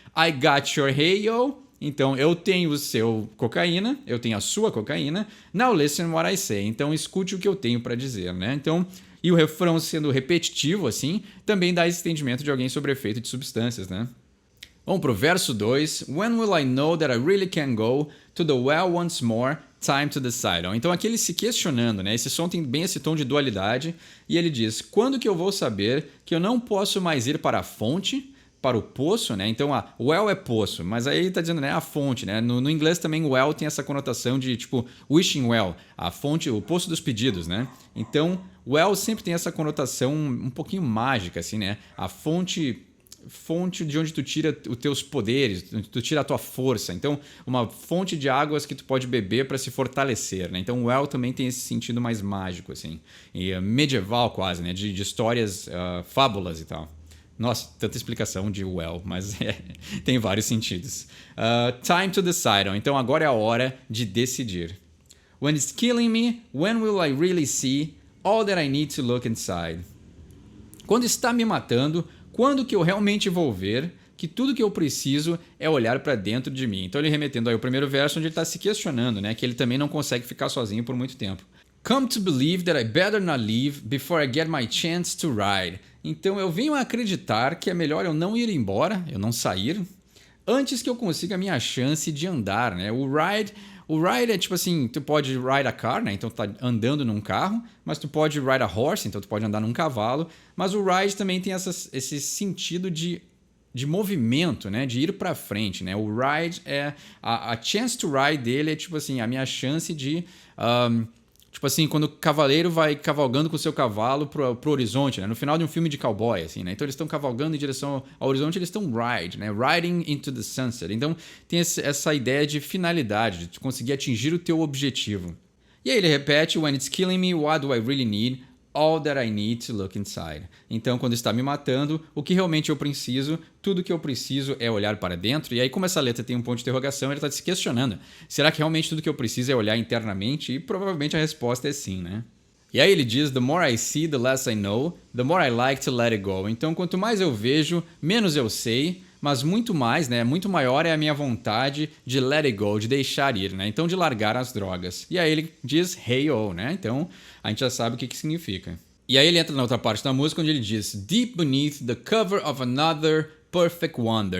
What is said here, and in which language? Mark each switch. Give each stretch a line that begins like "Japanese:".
English: I got your hey yo.
Portuguese: Então, eu tenho o seu cocaína, eu tenho a sua cocaína.
English: Now listen what I say.
Portuguese: Então, escute o que eu tenho para dizer, né? Então, e o refrão sendo repetitivo, assim, também dá esse entendimento de alguém sobre efeito de substâncias, né? Vamos pro verso 2.
English: When will I know that I really can go to the well once more? Time to decide.
Portuguese: Então, aqui ele se questionando, né? Esse som tem bem esse tom de dualidade. E ele diz, quando que eu vou saber que eu não posso mais ir para a fonte, para o poço, né? Então, a well é poço, mas aí ele tá dizendo, né, a fonte, né? No inglês também well tem essa conotação de tipo
English: wishing well,
Portuguese: a fonte, o poço dos pedidos, né? Então, well sempre tem essa conotação um pouquinho mágica, assim, né? A fonte de onde tu tira os teus poderes, onde tu tira a tua força. Então, uma fonte de águas que tu pode beber para se fortalecer, né? Então, well também tem esse sentido mais mágico, assim, e medieval quase, né? De histórias, fábulas e tal. Nossa, tanta explicação de well, mas tem vários sentidos.
English: Time to decide.
Portuguese: Então agora é a hora de decidir.
English: When it's killing me, when will I really see all that I need to look inside?
Portuguese: Quando está me matando, quando que eu realmente vou ver que tudo que eu preciso é olhar para dentro de mim? Então ele remetendo aí ao primeiro verso onde ele está se questionando, né? Que ele também não consegue ficar sozinho por muito tempo.
English: Come to believe that I better not leave before I get my chance to ride.
Portuguese: Então eu venho a acreditar que é melhor eu não ir embora, eu não sair, antes que eu consiga a minha chance de andar, né? O ride é tipo assim, tu pode
English: ride a car,
Portuguese: né? Então tu tá andando num carro, mas tu pode
English: ride a horse,
Portuguese: então tu pode andar num cavalo, mas o ride também tem esse sentido de movimento, né? De ir para frente, né? O ride é a
English: chance to ride
Portuguese: dele é tipo assim, a minha chance de tipo assim, quando o cavaleiro vai cavalgando com o seu cavalo pro horizonte, né? No final de um filme de cowboy, assim, né? Então eles estão cavalgando em direção ao horizonte, eles estão ride, né?
English: Riding into the sunset.
Portuguese: Então tem essa ideia de finalidade, de conseguir atingir o teu objetivo. E aí ele repete,
English: when it's killing me, what do I really need? All that I need to look inside.
Portuguese: Então, quando está me matando, o que realmente eu preciso, tudo que eu preciso é olhar para dentro. E aí, como essa letra tem um ponto de interrogação, ele está se questionando. Será que realmente tudo que eu preciso é olhar internamente? E provavelmente a resposta é sim, né? E aí ele diz,
English: the more I see, the less I know, the more I like to let it go.
Portuguese: Então, quanto mais eu vejo, menos eu sei, mas muito mais, né? Muito maior é a minha vontade de
English: let it go,
Portuguese: de deixar ir, né? Então, de largar as drogas. E aí ele diz, hey, oh, né? Então, a gente já sabe o que significa. E aí ele entra na outra parte da música onde ele diz
English: Deep beneath the cover of another perfect wonder.